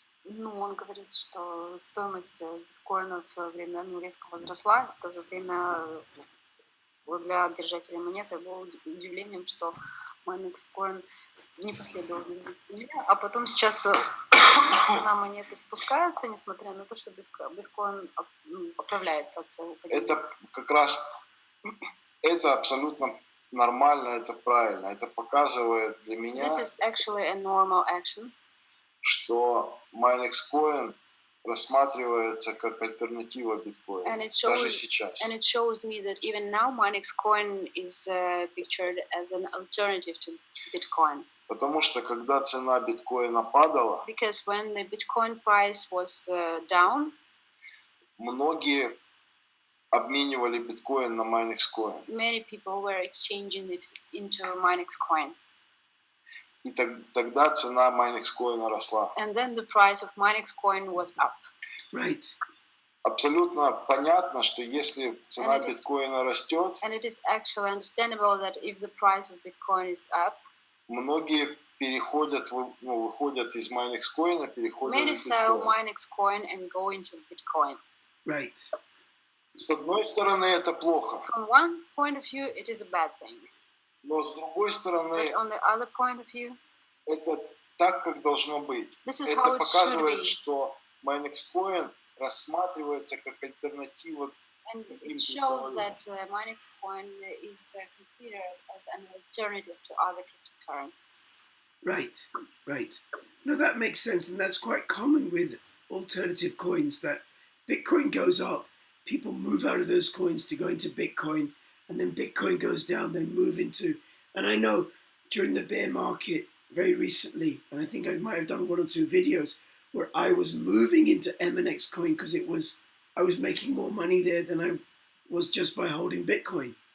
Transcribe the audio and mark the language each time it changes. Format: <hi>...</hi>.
<ru>Он говорит, что стоимость биткоина в свое время резко возросла, в то же время для держателей монеты было удивлением, что Minexcoin не последовал за ним, а потом сейчас цена монеты спускается, несмотря на то, что биткоин оправляется от своего падения. Это как раз, это абсолютно нормально, это правильно, это показывает для меня,</ru> <en>This is actually a normal action.</en> <ru>Что Minexcoin рассматривается как альтернатива биткоину, даже сейчас.</ru> <en>And it shows me that even now Minexcoin is pictured as an alternative to Bitcoin.</en> <ru>Потому что когда цена биткоина падала,</ru> <en>because when the Bitcoin price was down,</en> <ru>многие обменивали биткоин на Minexcoin.</ru> <en>Many people were exchanging it into Minexcoin.</en> <ru>И тогда цена Minexcoin росла.</ru> <en>And then the price of Minexcoin was up. Right.</en> <ru>Абсолютно понятно, что если цена биткоина растет,</ru> <en>and it is actually understandable that if the price of Bitcoin is up,</en> <ru>многие переходят, выходят из Minexcoin, переходят в</ru> <en>many sell</en> <ru>биткоин.</ru> <en>Minexcoin and go into Bitcoin. Right.</en> <ru>С одной стороны, это плохо.</ru> <en>From one point of view, it is a bad thing.</en> <ru>Но с другой стороны,</ru> <en>But on the other point of view,</en> <ru>это так, как должно быть.</ru> <en>this is</en> <ru>Это</ru> <en>how it should</en> <ru>показывает,</ru> <en>be.</en> <ru>что Minexcoin рассматривается как альтернатива.</ru> <en>And it shows that Minexcoin is considered as an alternative to other cryptocurrencies. Right. No, that makes sense, and that's quite common with alternative coins, that Bitcoin goes up, people move out of those coins to go into Bitcoin, and then Bitcoin goes down, then move into, and I know during the bear market very recently, and I think I might have done 1 or 2 videos where I was moving into MNX coin because I was making more money there than I was just by holding Bitcoin.</en>